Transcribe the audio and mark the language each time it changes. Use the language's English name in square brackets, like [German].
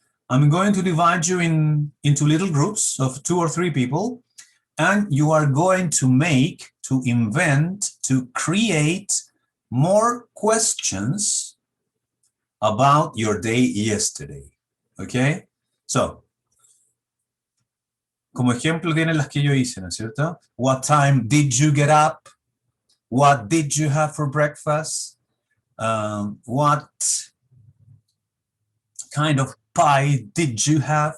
[English] I'm going to divide you into little groups of 2 or 3 people, and you are going to invent, to create more questions about your day yesterday. Okay? [Spanish] So, como ejemplo tienen las que yo hice, ¿no es cierto? [English] What time did you get up? What did you have for breakfast? What kind of pie did you have?